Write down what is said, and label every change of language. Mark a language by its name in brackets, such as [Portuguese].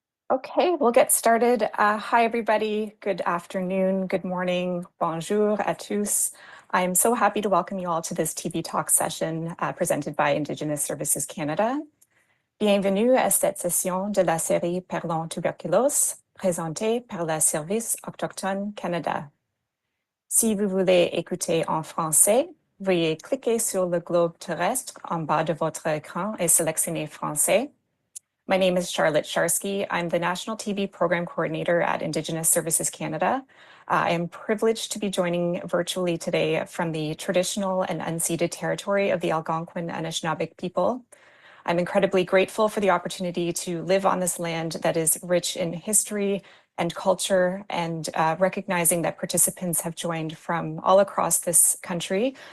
[English] Okay, we'll get started. Hi, everybody. Good afternoon, good morning, [French] bonjour à tous. [English] I'm so happy to welcome you all to this TV talk session presented by Indigenous Services Canada. [French] Bienvenue à cette session de la série Parlons tuberculose, présentée par le Service autochtone Canada. Si vous voulez écouter en français, veuillez cliquer sur le globe terrestre en bas de votre écran et sélectionner français. [English] My name is Charlotte Sharsky. I'm the National TV Program Coordinator at Indigenous Services Canada. I am privileged to be joining virtually today from the traditional and unceded territory of the Algonquin and Anishinaabeg people. I'm incredibly grateful for the opportunity to live on this land that is rich in history and culture, and recognizing that participants have joined from all across this country.